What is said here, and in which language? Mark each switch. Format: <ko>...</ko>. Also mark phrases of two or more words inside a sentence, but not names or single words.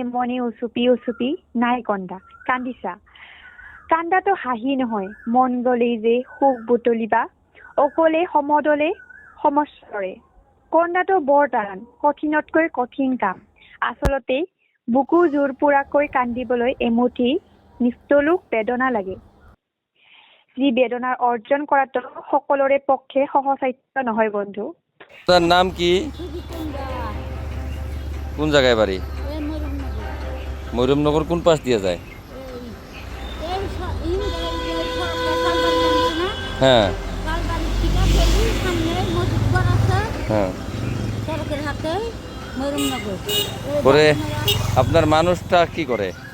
<as>মনে উচুপি উচুপি নাই কন্দা কান্দিছা কান্দাটো হাঁহি নহয় মন গলেই যে সুখ বুটলিবা অকলে সমদলে সমস্যৰে কন্দাটো বৰ টান কঠিনতকৈ কঠিন কাম আচলতে বুকু জোৰ পোৰাকৈ কান্দিবলৈ এমুঠি নিস্তলুক বেদনা লাগে যি বেদনাৰ অৰ্জন কৰাটো সকলোৰে পক্ষে সহজসাধ্য নহয় বন্ধু</as> <bn>তার নাম কি কোন জায়গায় বাড়ি ময়ূরমনগর কোন পাশ দিয়ে যায় হ্যাঁ হ্যাঁ পরে আপনার মানুষটা কি করে</bn>